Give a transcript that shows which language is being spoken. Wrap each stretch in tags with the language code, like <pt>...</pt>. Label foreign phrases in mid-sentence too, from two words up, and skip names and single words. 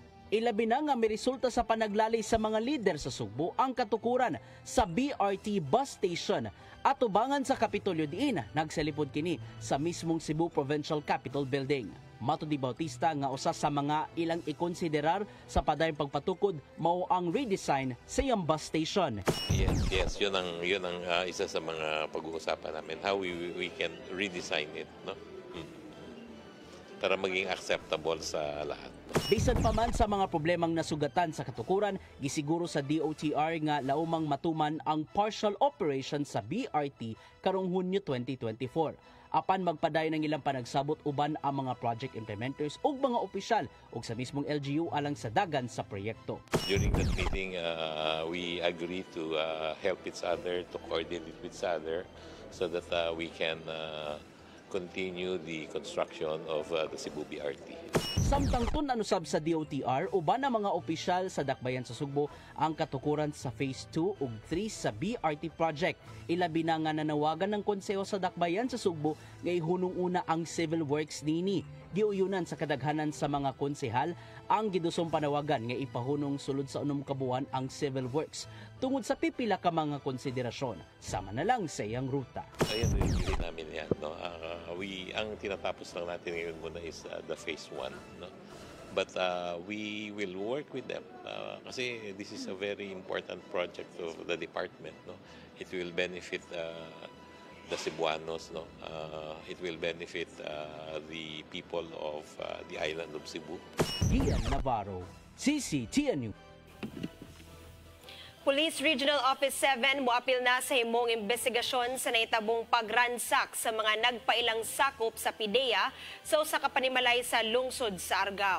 <ceb>Ilabi na nga may resulta sa panaglalay sa mga lider sa Sugbo ang katukuran sa BRT</ceb> <en>bus station</en> <ceb>at tubangan sa Kapitolyo diin nagsalipod kini sa mismong Cebu Provincial Capitol Building. Mato ni Bautista nga usa sa mga ilang ikonsiderar sa padayong pagpatukod mao ang redesign sa iyang</ceb> <en>bus station.</en> <tl>Yes, yun ang isa sa mga pag-uusapan namin,</tl> <en>how we can redesign it, no?</en> <tl>Para maging acceptable sa lahat.</tl> <ceb>Bisan pa man sa mga problemang nasugatan sa katukuran, gisiguro sa DOTR nga laumang matuman ang</ceb> <en>partial operation</en> <ceb>sa BRT karong Hunyo 2024. Apan magpaday ng ilang panagsabot uban ang mga</ceb> <en>project implementers</en> <ceb>ug mga opisyal ug sa mismong LGU alang sa dagan sa proyekto.</ceb> <en>During that meeting, we agreed to help each other, to coordinate with each other so that we can continue the construction of the Cebu BRT.</en> <ceb>Samtang tun-anusab sa DOTR, uban ang mga opisyal sa Dakbayan sa Sugbo ang katukuran sa Phase 2 ug 3 sa BRT project. Ilabi na nga nanawagan ng konseho sa Dakbayan sa Sugbo nga ihunong una ang</ceb> <en>civil works</en> <ceb>nini. Giuyunan sa kadaghanan sa mga konsehal ang gidusong panawagan nga ipahunong sulod sa 6 ka buwan ang</ceb> <en>civil works</en> <ceb>tungod sa pipila ka mga konsiderasyon. Sama na lang sa iyang ruta.</ceb> <tl>Ayun, hindi namin yan. No? Ang tinatapos lang natin ngayon muna</tl> <en>is the Phase 1.</en> <tl>No?</tl> <en>But we will work with them kasi this is a very important project of the department. No? It will benefit the Cebuanos. No? It will benefit the people of the island of Cebu.</en> <ceb>Gian Navarro, CCTN News. Police Regional Office 7 moapil na sa himong investigasyon sa naitabong pagransak sa mga nagpailang sakop sa PIDEA sa usa ka panimalay sa lungsod sa Argao.</ceb>